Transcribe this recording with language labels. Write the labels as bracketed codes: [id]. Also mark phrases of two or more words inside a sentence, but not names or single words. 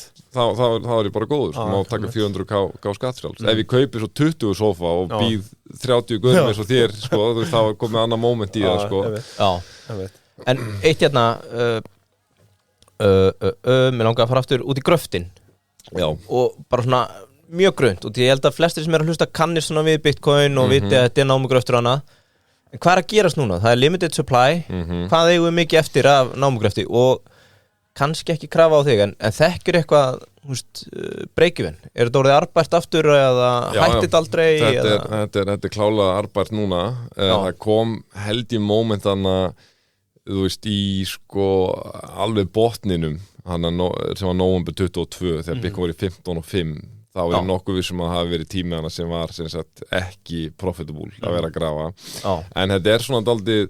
[is] þá er ég bara góður, má taka 400k skattfrjáls ef ég kaupi svo 20 sófa og býð 30 guðum eins og þér sko, þá er komið annað moment í það sko. En eitt hérna mér langar að fara aftur út í gröftin og bara svona mjög grönt og ég held að flestir sem er að hlusta kannir svona við Bitcoin og viti að þetta er námugröftur og annað en hvað er að gerast núna? Það er [en] limited supply [is] hvað eigum við mikið eftir af námugröfti og kannski ekki krafa á þig en þekkir eitthvað breykivinn, er þetta orðið arbært aftur eða hættir þetta aldrei? Þetta er klálega arbært núna það kom held í mómentana þú veist í sko alveg botninum sem var nóvember 22 þegar Bitcoin var í 15 og 5 þá er nokkuð við sem að hafa verið tími hana sem var sem sagt, ekki profitable að vera að grafa en þetta er svona daldið